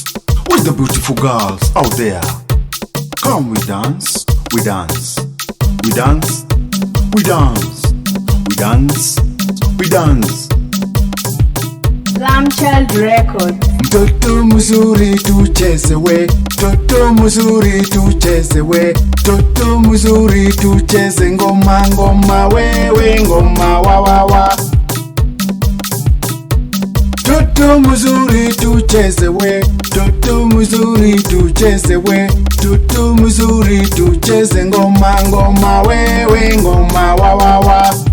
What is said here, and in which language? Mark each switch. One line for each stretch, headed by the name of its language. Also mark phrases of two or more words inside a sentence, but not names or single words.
English: With the beautiful girls out there. Come we dance, we dance, we dance, we dance, we dance, we dance. Slam Child Record.
Swahili: Mtoto mzuri tucheze we, mtoto mzuri tucheze we, mtoto mzuri tucheze ngoma ngoma wewe ngoma wa wa wa. Mtoto mzuri tucheze we, mtoto mzuri tucheze we, mtoto mzuri tucheze ngoma ngoma wewe ngoma wa wa wa.